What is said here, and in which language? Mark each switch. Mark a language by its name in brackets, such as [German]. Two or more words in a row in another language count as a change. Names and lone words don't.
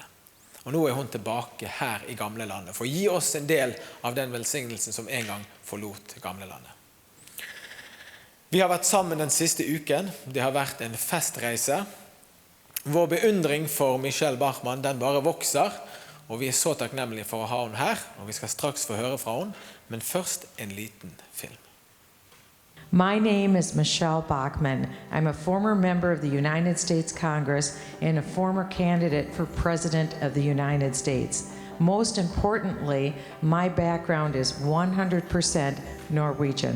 [Norwegian] Og nå er hun tilbake her i gamle landet, for å gi oss en del av den velsignelsen som en gang forlot gamle landet. Vi har vært sammen den siste uken, det har vært en festreise. Vår beundring for Michele Bachmann, den bare vokser, og vi er så takknemlige for å ha henne her, og vi skal straks få høre fra henne, men først en liten film. [English] My name is Michele Bachmann. I'm a former member of the United States Congress and a former candidate for President of the United States. Most importantly, my background is 100% Norwegian.